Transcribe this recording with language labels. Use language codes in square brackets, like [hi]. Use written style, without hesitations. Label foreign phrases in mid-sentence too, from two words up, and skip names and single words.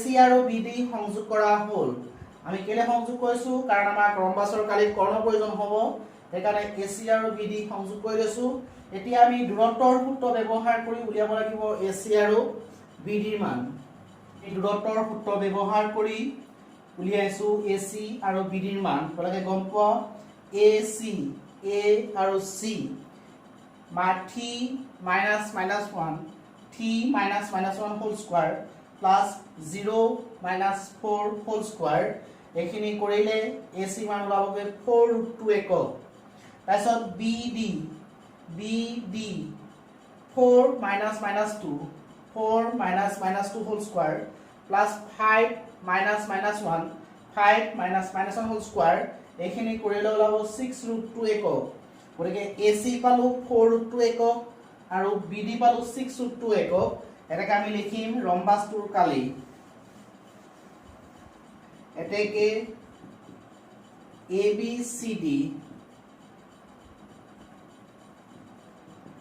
[as] আৰু BD সংযোগ কৰা হ'ল আমি কেলে সংযোগ কৰিছো কাৰণ আমাৰ ৰম্বাসৰ কালিত কৰ্ণ প্ৰয়োজন হ'ব সেইকাৰণে AC আৰু BD সংযোগ কৰি লৈছো এতিয়া আমি দূৰত্বৰ সূত্ৰ ব্যৱহাৰ কৰি উলিয়াব লাগিব AC আৰু BD ৰ মান এই দূৰত্বৰ সূত্ৰ ব্যৱহাৰ কৰি উলিয়াইছো AC আৰু BD ৰ মান তোমালোকে গম পোৱা AC A আৰু C -3 -1 3 -1 [en] whole square plus [as] 0 -4 [en] whole square [as] এইখিনি কৰিলে AC মান ওলাবগে 4√2 একক তাৰপিছত BD [en] 4 -2 4 -2 whole square plus 5 [as] -1 5 -1 [en] whole square [as] এইখিনি কৰিলে ওলাব 6√2 একক গতিকে AC পালো 4√2 একক আৰু BD পালো 6√2 একক এটাকে আমি লিখিম ৰম্বাসটোৰ কালি এটাকে ABCD